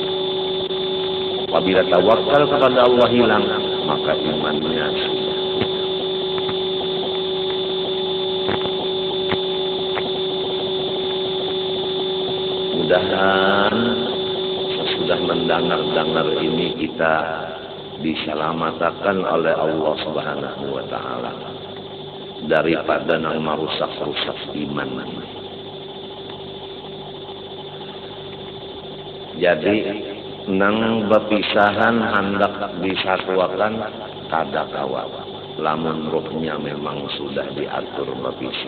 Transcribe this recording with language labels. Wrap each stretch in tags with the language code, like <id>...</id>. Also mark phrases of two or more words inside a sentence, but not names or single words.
<id>Apabila tawakal kepada Allah hilang, maka imannya sudah. Mudah-mudahan sesudah mendengar ini kita diselamatkan oleh Allah</id> <ar>سبحانه وتعالى</ar> <id>daripada nang merusak-rusak iman.</id> <bjn>Jadi nang bepisahan hendak disatuakan kada kawat. Lamun rohnya memang sudah diatur berpisah.</bjn>